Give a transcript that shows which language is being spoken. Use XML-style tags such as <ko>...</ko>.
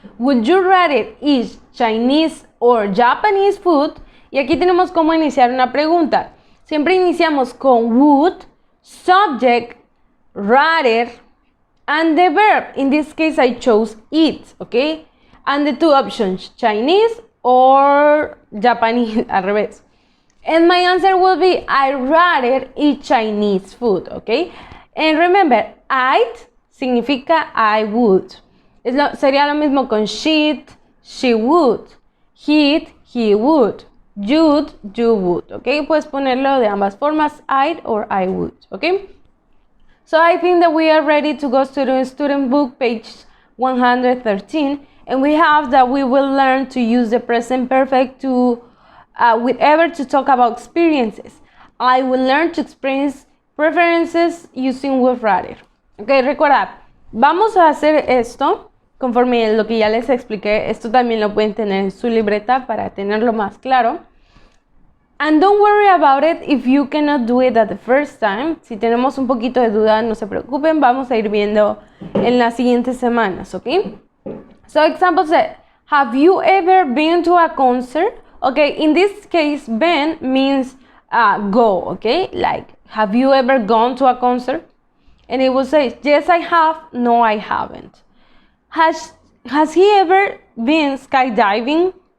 <en>Would you rather eat Chinese or Japanese food?</en> <es>Y aquí tenemos cómo iniciar una pregunta. Siempre iniciamos con</es> <en>would, subject, rather, and the verb. In this case, I chose eat, okay? And the 2 options, Chinese or Japanese,</en> <es>al revés.</es> <en>And my answer will be, I'd rather eat Chinese food, okay? And remember, I'd significa I would.</en> <es>Sería lo mismo con she'd, she would.</es> <en>He'd, he would. You'd, you would, okay?</en> <es>Puedes ponerlo de ambas formas,</es> <en>I'd or I would, okay? So I think that we are ready to go to the student book, page 113. And we have that we will learn to use the present perfect to with ever to talk about experiences. I will learn to experience preferences using would rather.</en> <es>Ok, recuerda, vamos a hacer esto conforme lo que ya les expliqué. Esto también lo pueden tener en su libreta para tenerlo más claro.</es> <en>And don't worry about it if you cannot do it at the first time.</en> <es>Si tenemos un poquito de duda, no se preocupen. Vamos a ir viendo en las siguientes semanas, ¿ok?</es> <en>So example said, have you ever been to a concert? Okay, in this case, been means go, okay? Like, have you ever gone to a concert? And it will say, yes, I have. No, I haven't. Has he ever been skydiving?</en>